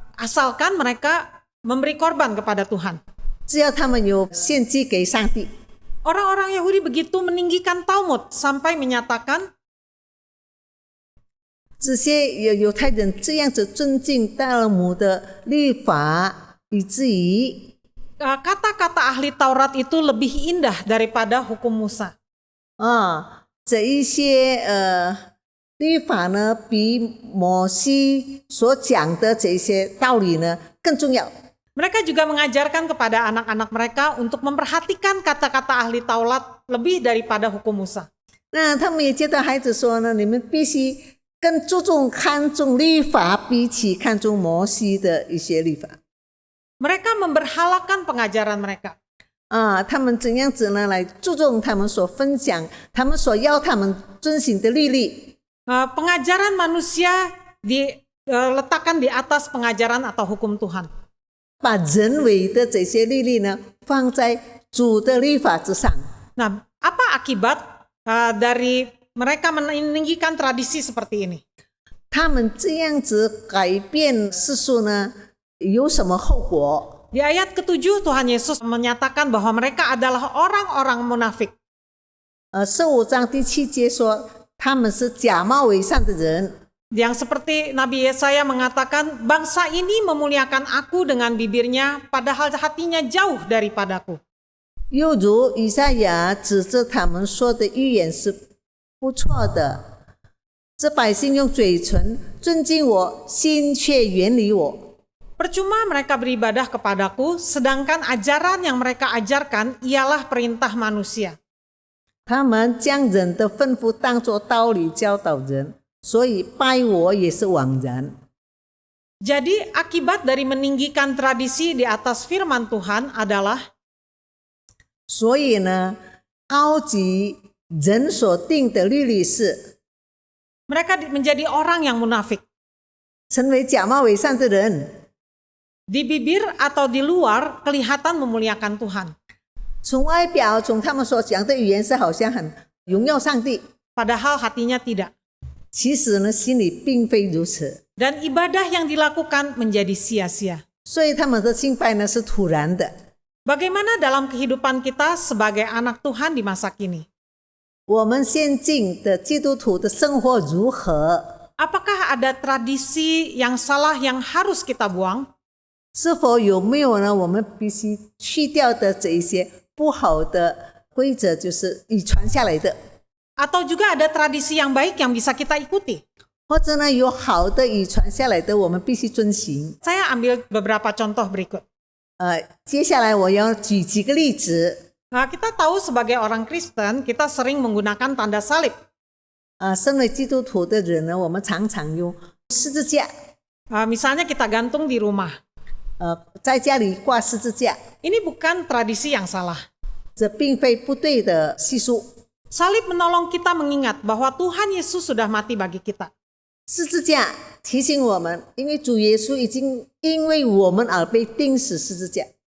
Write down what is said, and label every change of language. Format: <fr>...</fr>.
<id>Asalkan mereka memberi korban kepada Tuhan.</id> <zh>只要他们有献祭给上帝。</zh> <id>Orang-orang Yahudi begitu meninggikan Talmud sampai menyatakan,</id> <zh>这些犹太人这样子尊敬大尔摩的律法，以至于</zh> <id>kata-kata ahli Taurat itu lebih indah daripada hukum Musa.</id> <zh>这一些律法呢，比摩西所讲的这些道理呢更重要。</zh> <id>Mereka juga mengajarkan kepada anak-anak mereka untuk memperhatikan kata-kata ahli Taurat lebih daripada hukum Musa.</id> <zh>那他们也教导孩子说呢，你们必须更看重律法，比起看重摩西的一些律法。</zh> <id>Mereka memberhalakan pengajaran mereka.</id> <zh>他们怎样子呢来注重他们所分享，他们所要他们遵行的律例。</zh> <id>Pengajaran manusia diletakkan di atas pengajaran atau hukum Tuhan.</id> <zh>把人为的这些律例呢放在主的律法之上。</zh> <id>Nah, apa akibat dari mereka meninggikan tradisi seperti ini?</id> <zh>他们这样子改变世俗呢，有什么后果？</zh> <id>Di ayat ke-7 Tuhan Yesus menyatakan bahwa mereka adalah orang-orang munafik.</id> <zh>15章第7节说，他们是假冒伪善的人。</zh> <id>Yang seperti Nabi Yesaya mengatakan, bangsa ini memuliakan aku dengan bibirnya, padahal hatinya jauh daripadaku.</id> <zh>又如以赛亚指着他们说的预言是不错的，这百姓用嘴唇尊敬我，心却远离我。</zh> <id>Percuma mereka beribadah kepadaku, sedangkan ajaran yang mereka ajarkan ialah perintah manusia.</id> <zh>他们将人的吩咐当作道理教导人，所以拜我也是枉然。</zh> <id>Jadi akibat dari meninggikan tradisi di atas firman Tuhan adalah</id> <zh>所以呢，高级人所定的律例是</zh> <id>mereka menjadi orang yang munafik.</id> <zh>成为假冒伪善的人，</zh> <id>Di bibir atau di luar kelihatan memuliakan Tuhan.</id> <zh>从外表从他们所讲的语言是好像很荣耀上帝，</zh> <id>Padahal hatinya tidak.</id> <zh>其实呢，心里并非如此。</zh> <id>Dan ibadah yang dilakukan menjadi sia-sia.</id> <zh>所以他们的敬拜呢是突然的。</zh> <id>Bagaimana dalam kehidupan kita sebagai anak Tuhan di masa kini?</id> <zh>我们现今的基督徒的生活如何？</zh> <id>Apakah ada tradisi yang salah yang harus kita buang?</id> <zh>是否有没有呢？我们必须去掉的这一些不好的规则，就是遗传下来的，</zh> <id>Atau juga ada tradisi yang baik yang bisa kita ikuti?</id> <zh>或者呢有好的遗传下来的，我们必须遵行。</zh> <id>Saya ambil beberapa contoh berikut.</id> <zh>接下来我要举几个例子。</zh> <id>Nah, kita tahu sebagai orang Kristen, kita sering menggunakan tanda salib.</id> <zh>身为基督徒的人呢，我们常常用十字架，</zh> <id>Misalnya kita gantung di rumah.</id> <zh>在家里挂十字架，</zh> <id>Ini bukan tradisi yang salah.</id> <zh>这并非不对的习俗。</zh> <id>Salib menolong kita mengingat bahwa Tuhan Yesus sudah mati bagi kita.</id> <zh>十字架提醒我们，因为主耶稣已经因为我们而被钉死十字架。</zh>